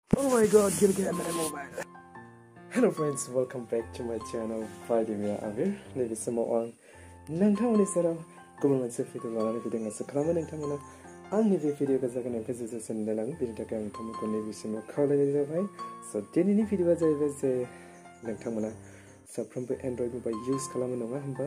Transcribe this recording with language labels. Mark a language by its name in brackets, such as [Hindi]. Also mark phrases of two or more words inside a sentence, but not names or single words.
[English] Oh my god, [Hindi] गिर गया मेरा मोबाइल. [English] Hello friends, welcome back to my channel. Vladimir Amir. [Bodo] नैबे समाव आं नोंथांमोननि सेराव गुबुन मोनसे भिडिअ लानानै फैदों आसा खालामो नोंथांमोना आंनि बे भिडिअखौ जागायनायनिफ्राय जोबजासिम नायलाङो बेनि थाखाय आं नोंथांमोनखौ नैबे समाव खावलायनाय जाबाय. स' दिनैनि भिडिअआ जाहैबाय जे नोंथांमोना साफ्रोमबो [English] Android mobile use [Bodo] खालामो नङा होमबा?